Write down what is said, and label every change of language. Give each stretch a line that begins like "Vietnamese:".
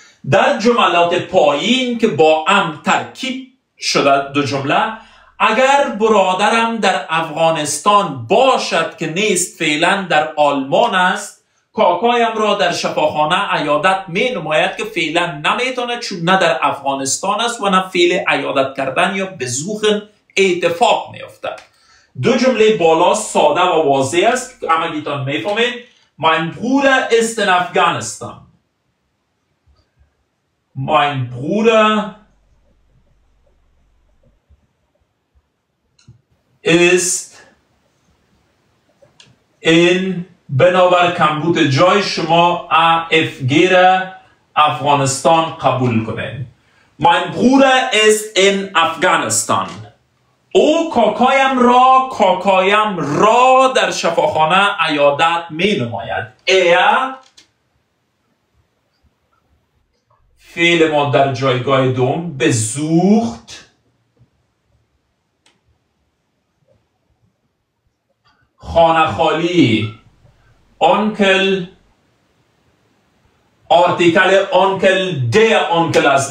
Persian: در جملات پایین که با ام ترکیب شده دو جمله، اگر برادرم در افغانستان باشد که نیست، فعلا در آلمان است، کاکایم را در شفاخانه عیادت می نماید که فعلا نمیتونه، چون نه در افغانستان است و نه فعل عیادت کردن یا بزوخن اتفاق می افتد. دو جمله بالا ساده و واضح است، اما گیتان می فهمید.
German: Mein Bruder ist in Afghanistan. Mein Bruder ist in
Persian: بنابر کمبود جای شما AFG را افغانستان قبول کنید.
German: Mein Bruder ist in Afghanistan.
Persian: او کاکایم را در شفاخانه عیادت می نماید. فعل ما در جایگاه دوم besucht خانه خالی onkel آرتیکل آنکل ده آنکل است.